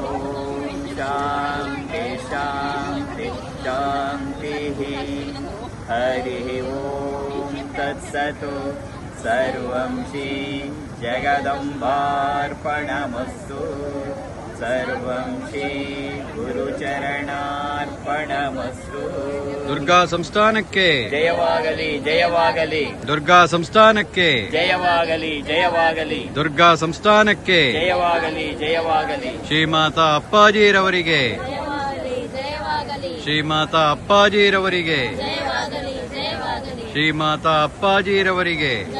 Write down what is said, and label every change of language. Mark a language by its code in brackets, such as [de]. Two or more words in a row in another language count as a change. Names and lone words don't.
[sa] शान्ति शान्ति शान्तिः हरिः ॐ तत्सत् सर्वं श्री जगदम्बार्पणमस्तु सर्वं श्री गुरुचरणार्पणमस्तु। [kn] ದುರ್ಗಾ ಸಂಸ್ಥಾನಕ್ಕೆ ಜಯವಾಗಲಿ ಜಯವಾಗಲಿ ದುರ್ಗಾ ಸಂಸ್ಥಾನಕ್ಕೆ ಜಯವಾಗಲಿ ಜಯವಾಗಲಿ ದುರ್ಗಾ ಸಂಸ್ಥಾನಕ್ಕೆ ಜಯವಾಗಲಿ ಜಯವಾಗಲಿ ಶ್ರೀಮಾತಾ ಅಪ್ಪಾಜಿರವರಿಗೆ ಶ್ರೀಮಾತಾ ಅಪ್ಪಾಜಿರವರಿಗೆ ಶ್ರೀಮಾತಾ ಅಪ್ಪಾಜಿರವರಿಗೆ